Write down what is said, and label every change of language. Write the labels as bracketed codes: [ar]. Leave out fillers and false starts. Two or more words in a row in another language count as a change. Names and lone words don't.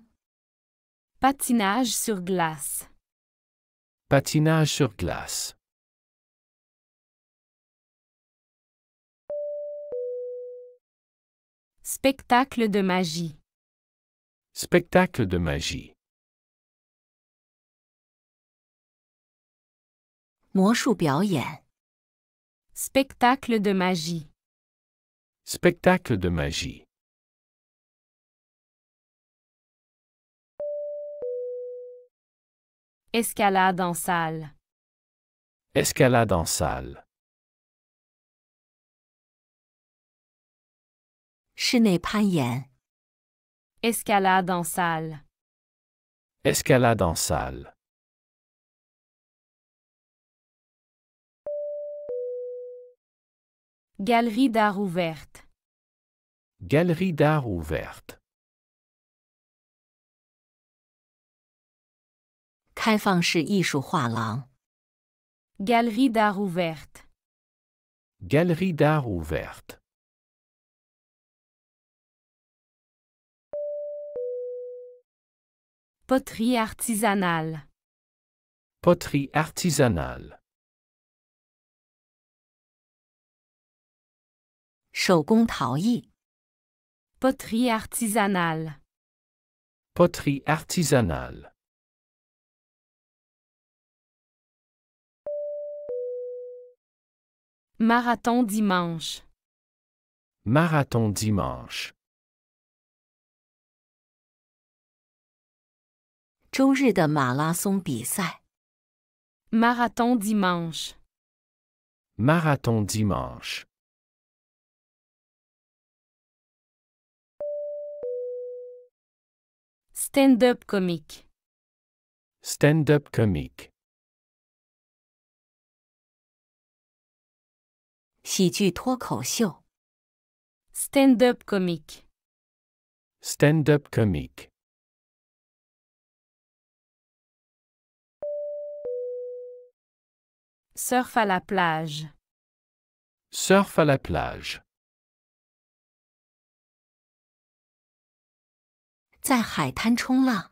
[fr] Patinage sur glace. Patinage sur glace. Spectacle de magie. Spectacle de magie. [zh] 魔术表演。 [fr] Spectacle de magie. Spectacle de magie. Escalade en salle. Escalade en salle. [zh] 室内攀岩。 [fr] Escalade en salle. Escalade en salle. Galerie d'art ouverte. Galerie d'art ouverte. [zh] 开放式艺术画廊。 [fr] Galerie d'art ouverte. Galerie d'art ouverte. Poterie artisanale. Poterie artisanale. [zh] 手工陶艺。 [fr] Poterie artisanale. Poterie artisanale. Marathon dimanche. Marathon dimanche. [zh] 周日的马拉松比赛。 [fr] Marathon dimanche. Marathon dimanche. Stand-up comique. Stand-up comique. [zh] 喜剧脱口秀。 [fr] Stand-up comique. Stand-up comique. Surf à la plage. Surf à la plage. [zh] 在海滩冲浪。